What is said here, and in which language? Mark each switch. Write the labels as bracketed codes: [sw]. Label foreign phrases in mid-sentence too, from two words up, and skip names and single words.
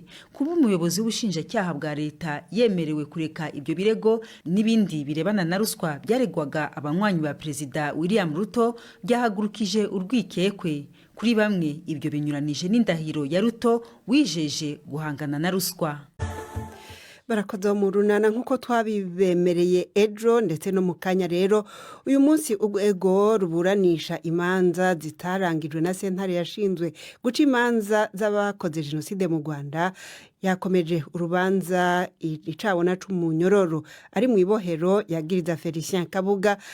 [rw] Kuba umuyobozi w'ubushinjacyaha bwa leta yemerewe kureka ibyo birego n'ibindi birebana na ruswa byaregwaga abanywanyi ba Perezida William Ruto byahagurukije urwikekwe. Kuri bamwe ibyo binyuranije n'indahiro ya Ruto wijeje guhangana na ruswa. [rn] Barakoze mu runana nkuko twabibemereye ejo ndetse no mu kanya rero uyu munsi urwego ruburanisha imanza zitarangijwe na sentare yashinzwe guca imanza z'abakoze jenoside mu Rwanda yakomeje urubanza icabona c'umunyororo ari mu ibohero yagiriza Felicien Kabuga